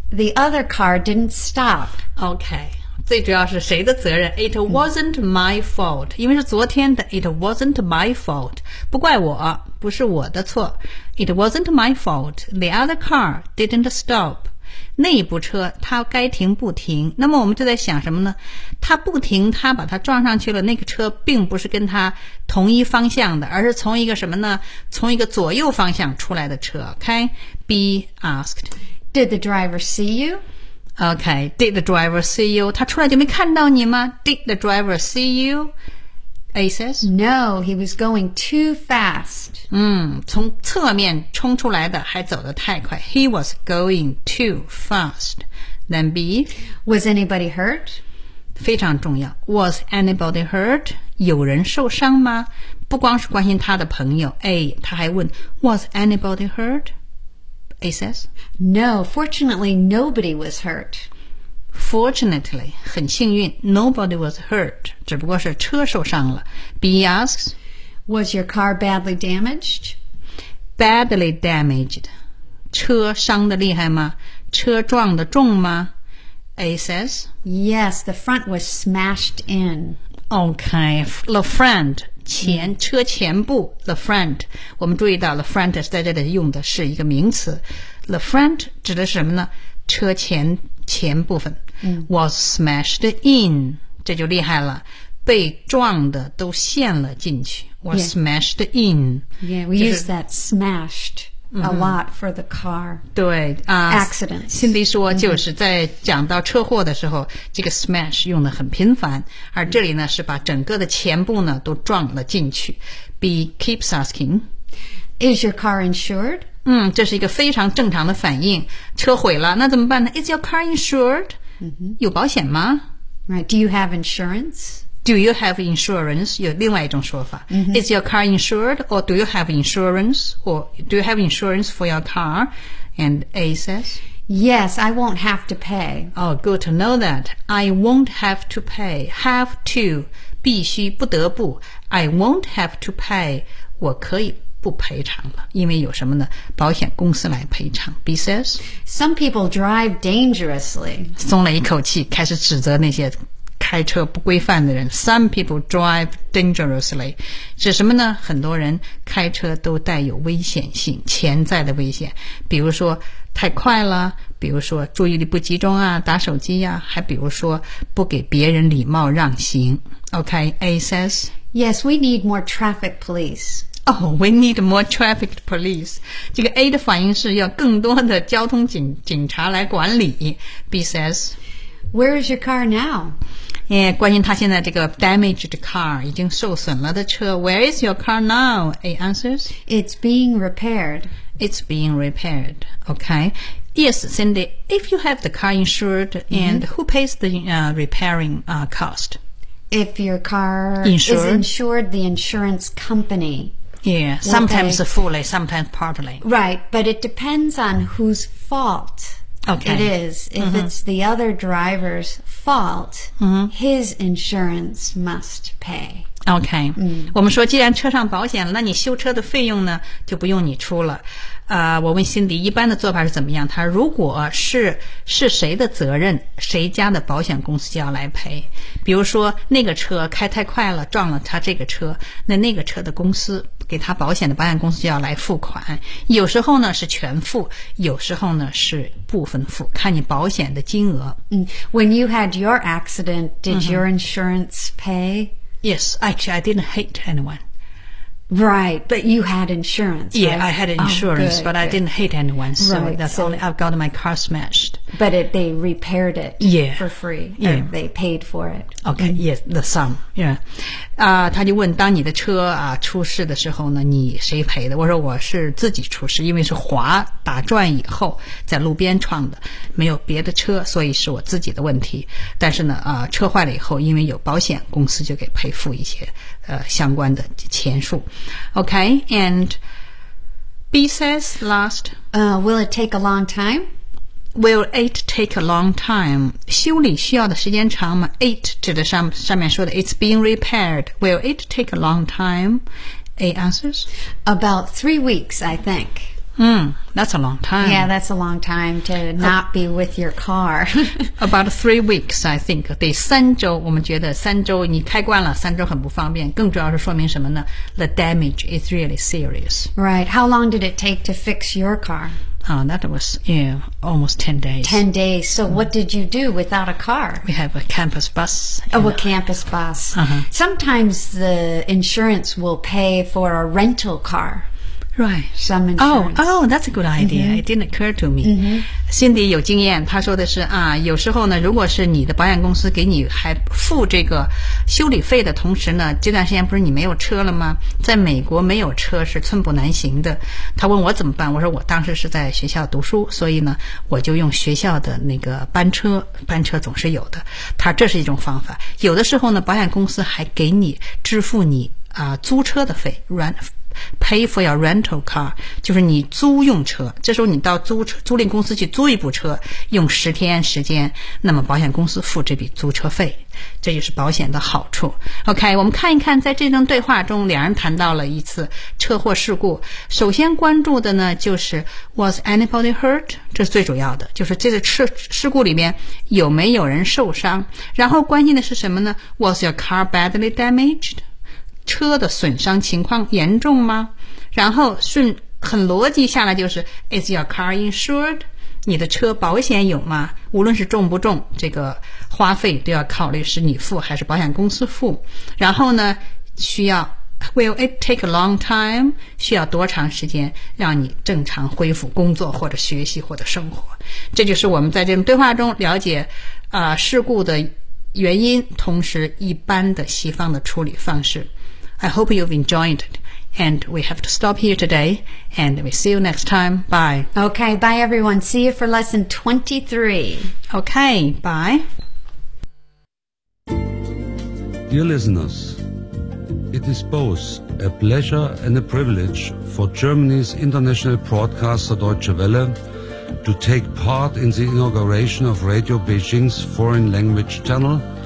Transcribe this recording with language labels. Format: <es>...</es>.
<en>The other car didn't stop. Okay.</en> <zh>最主要是谁的责任</zh> <en>It wasn't my fault.</en> <zh>因为是昨天的</zh> <en>It wasn't my fault.</en> <zh>不怪我不是我的错</zh> <en>It wasn't my fault. The other car didn't stop.</en> <zh>那一部车它该停不停。那么我们就在想什么呢它不停它把它撞上去了那个车并不是跟它同一方向的而是从一个什么呢从一个左右方向出来的车</zh> <en>OK B asked Did the driver see you? OK Did the driver see you?</en> <zh>他出来就没看到你吗</zh> <en>Did the driver see you? A says No he was going too fast</en> <zh>从侧面冲出来的还走得太快</zh> <en>He was going too fast Then B Was anybody hurt?</en> <zh>非常重要</zh> <en>Was anybody hurt?</en> <zh>有人受伤吗不光是关心他的朋友 A 他还问</zh> <en>Was anybody hurt? A says No, fortunately nobody was hurt Fortunately</en> <zh>很幸运</zh> <en>Nobody was hurt</en> <zh>只不过是车受伤了</zh> <en>B asks Was your car badly damaged? Badly damaged</en> <zh>车伤得厉害吗车撞得重吗</zh> <en>A says Yes, the front was smashed in Okay, the front,</en> <zh>前车前部 the front, 我们注意到 the front 在这里用的是一个名词 the front 指的是什么呢车前部分、</zh> <en>was smashed in,</en> <zh>这就厉害了被撞的都陷了进去 was、yeah.</zh> <en>smashed in. Yeah, we、</en> <zh>就是、</zh> <en>use that smashed. A lot for the car.</en> <zh>对、</zh> <en>accidents. Cindy 说就是在讲到车祸的时候、</en> <zh>这个 smash 用得很频繁而这里呢是把整个的前部呢都撞了进去。</zh> <en>B keeps asking. Is your car insured?</en> <zh>这是一个非常正常的反应。车毁了那怎么办呢</zh> <en>Is your car insured?、</en> <zh>有保险吗</zh> <en>Right. Do you have insurance? Do you have insurance?</en> <zh>有另外一种说法、</zh> <en>Is your car insured? Or do you have insurance? Or do you have insurance for your car? And A says Yes, I won't have to pay Oh, good to know that I won't have to pay Have to</en> <zh>必须不得不</zh> <en>I won't have to pay</en> <zh>我可以不赔偿了因为有什么呢保险公司来赔偿</zh> <en>B says Some people drive dangerously</en> <zh>松了一口气开始指责那些开车不规范的人</zh> <en>Some people drive dangerously</en> <zh>指什么呢很多人开车都带有危险性潜在的危险比如说太快了比如说注意力不集中啊打手机啊还比如说不给别人礼貌让行</zh> <en>OK A says Yes we need more traffic police Oh we need more traffic police</en> <zh>这个 A 的反应是要更多的交通 警察来管理</zh> <en>B says Where is your car now? Yeah,</en> <zh>关心他现在这个</zh> <en>damaged car</en> <zh>已经受损了的车</zh> <en>Where is your car now? A answers It's being repaired It's being repaired Okay Yes, Cindy If you have the car insured And、who pays the repairing cost? If your car is insured The insurance company Yeah, sometimes fully Sometimes partly Right, but it depends on whose fault Okay. It is. If、it's the other driver's fault, his insurance must pay.</en> <zh>OK，我们说既然车上保险了，那你修车的费用呢就不用你出了。我问辛迪一般的做法是怎么样，他如果是谁的责任，谁家的保险公司就要来赔。比如说那个车开太快了撞了他这个车，那个车的公司给他保险的保险公司就要来付款，有时候呢是全付，有时候呢是部分付，看你保险的金额。</zh> <en>When you had your accident, did your insurance pay? Yes, actually, I didn't hit anyone. Right, but you had insurance, right? Yeah, I had insurance, I didn't hit anyone. So right, that's only, I've got my car smashed. But they repaired it for free. Yeah. They paid for it. Okay, yes, the sum, yeah.</en> <zh>他就问当你的车出事的时候呢，你谁赔的？我说我是自己出事，因为是滑打转以后在路边撞的，没有别的车，所以是我自己的问题。但是呢车坏了以后，因为有保险公司就给赔付一些相关的钱数。</zh> <en>Okay, and B says last, will it take a long time? Will it take a long time?</en> <zh>修理需要的时间长吗？</zh> <en>It</en> <zh>指的上面说的</zh> <en>It's being repaired. Will it take a long time? A answers? About 3 weeks, I think. That's a long time. Yeah, that's a long time to not be with your car. About 3 weeks, I think.</en> <zh>得三周，我们觉得三周你开惯了，三周很不方便。更主要是说明什么呢？</zh> <en>The damage is really serious. Right. How long did it take to fix your car? That was, almost 10 days. 10 days. So what did you do without a car? We have a campus bus. Oh, a campus bus. Sometimes the insurance will pay for a rental car. Right. Some insurance. Oh, that's a good idea. It didn't occur to me.</en> <zh>Cindy 有经验，她说的是有时候呢，如果是你的保险公司给你还付这个修理费的同时呢，这段时间不是你没有车了吗？在美国没有车是寸步难行的。她问我怎么办，我说我当时是在学校读书，所以呢，我就用学校的那个班车总是有的。她这是一种方法。有的时候呢，保险公司还给你支付你租车的费</zh> <en>Pay for your rental car,</en> <zh>就是你租用车，这时候你到租赁公司去租一部车，用十天时间，那么保险公司付这笔租车费，这就是保险的好处。 OK, 我们看一看在这段对话中两人谈到了一次车祸事故。首先关注的呢就是</zh> <en>was anybody hurt?</en> <zh>这是最主要的，就是这次事故里面有没有人受伤，然后关心的是什么呢？</zh> <en>Was your car badly damaged?</en> <zh>车的损伤情况严重吗？然后很逻辑下来就是</zh> <en>Is your car insured?</en> <zh>你的车保险有吗？无论是重不重，这个花费都要考虑是你付还是保险公司付。然后呢，需要</zh> <en>Will it take a long time?</en> <zh>需要多长时间让你正常恢复工作或者学习或者生活？这就是我们在这种对话中了解事故的原因，同时一般的西方的处理方式。</zh> <en>I hope you've enjoyed it. And we have to stop here today. And we see you next time. Bye. Okay, bye everyone. See you for lesson 23. Okay, bye. Dear listeners, it is both a pleasure and a privilege for Germany's international broadcaster Deutsche Welle to take part in the inauguration of Radio Beijing's foreign language channel.</en>